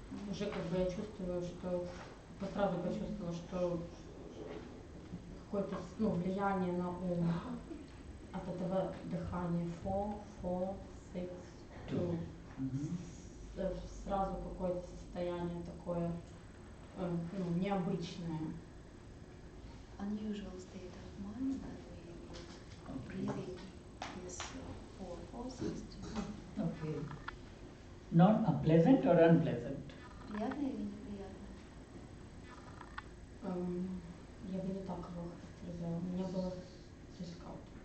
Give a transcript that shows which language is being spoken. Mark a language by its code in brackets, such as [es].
[ru] Уже как бы я чувствую, что сразу почувствовала, что какое-то влияние на ум от этого дыхания 4, 6, 2. Сразу какое-то состояние такое необычное. [en] Unusual state of mind that we would breathing this 4, 6, 2. Okay. Not pleasant or unpleasant? [ru] Приятно или неприятно? Я бы не так его характеризовала. Мне было difficult.